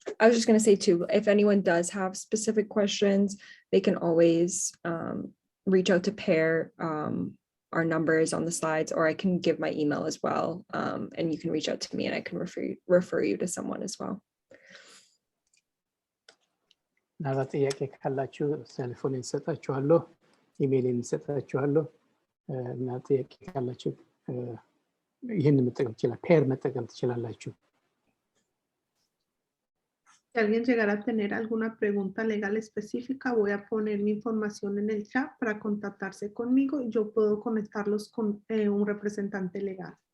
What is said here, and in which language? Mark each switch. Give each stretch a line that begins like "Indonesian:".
English: I was just going to say too, if anyone does have specific questions, they can always reach out to Pear. Our number is on the slides, or I can give my email as well. And you can reach out to me and I can refer you to someone as well.
Amharic: ምናልባት ጥያቄ ካላችሁ ቴሌፎን እንሰጣችኋለሁ፣ ኢሜይል እንሰጣችኋለሁ እና ጥያቄ ካላችሁ ይህንን መጠቀም ትችላላችሁ፣ ፔር መጠቀም ትችላላችሁ።
Spanish: Si alguien llegara a tener alguna pregunta legal específica, voy a poner mi información en el chat para contactarse conmigo y yo puedo conectarlos con un representante legal.